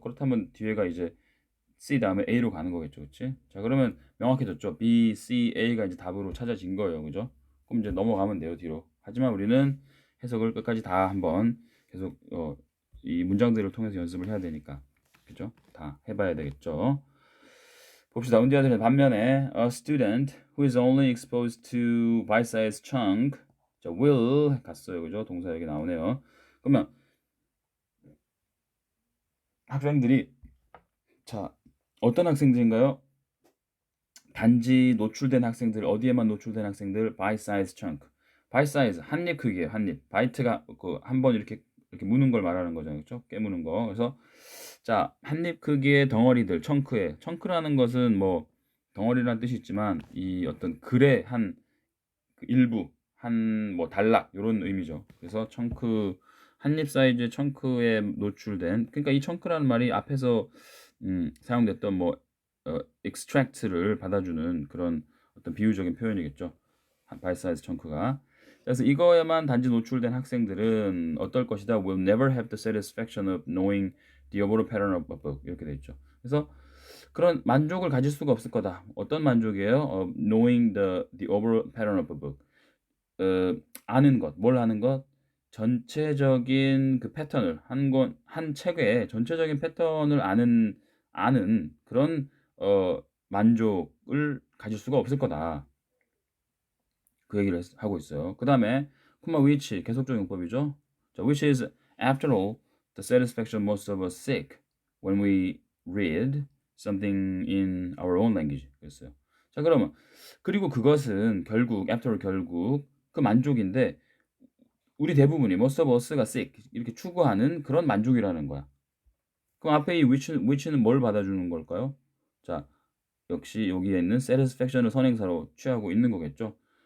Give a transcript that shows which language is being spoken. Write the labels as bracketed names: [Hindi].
[Korean] 그렇다면 뒤에가 이제 C 다음에 A로 가는 거겠죠, 그렇지? 자, 그러면 명확해졌죠. B, C, A가 이제 답으로 찾아진 거예요, 그죠? 그럼 이제 넘어가면 돼요, 뒤로. 하지만 우리는 해석을 끝까지 다 한번 계속 이 문장들을 통해서 연습을 해야 되니까, 그죠? 다 해봐야 되겠죠. 봅시다. 운디아들은 반면에 [English] a student who is only exposed to bite-sized chunk, 자, will [Korean] 갔어요, 그죠? 동사 여기 나오네요. 그러면 학생들이 자, 어떤 학생들인가요? 단지 노출된 학생들, 어디에만 노출된 학생들, [English] bite size chunk. [Korean] bite size, 한입 크기예요, 한입. bite가 그 한 번 이렇게 무는 걸 말하는 거잖아요, 그렇죠? 깨무는 거. 그래서 자, 한입 크기의 덩어리들, 청크라는 것은 뭐 덩어리라는 뜻이 있지만 이 어떤 글의 그 일부, 한 뭐 단락 이런 의미죠. 그래서 청크, 한입 사이즈의 청크에 노출된, 그러니까 이 청크라는 말이 앞에서 사용됐던 뭐 extract를 받아주는 그런 어떤 비유적인 표현이겠죠. bite size 청크가. 그래서 이거에만 단지 노출된 학생들은 어떨 것이다. [English] will never have the satisfaction of knowing the overall pattern of a book. [Korean] 이렇게 돼 있죠. 그래서 그런 만족을 가질 수가 없을 거다. 어떤 만족이에요? [English] knowing the overall pattern of a book. [Korean] 아는 것, 뭘 아는 것? 전체적인 그 패턴을 한 책의 전체적인 패턴을 아는 그런 만족을 가질 수가 없을 거다. 그 얘기를 하고 있어요. 그 다음에 which 계속적 용법이죠. [English] 자, which is after all the satisfaction most of us seek when we read something in our own language. [Korean] 그랬어요. 자, 그러면 그리고 그것은 결국 그 만족인데 우리 대부분이 [English] most of us [Korean] 가 seek 이렇게 추구하는 그런 만족이라는 거야. 그럼 앞에 이 which는 뭘 받아주는 걸까요? 자, 역시 여기에 있는 satisfaction을 선행사로 취하고 있는 거겠죠.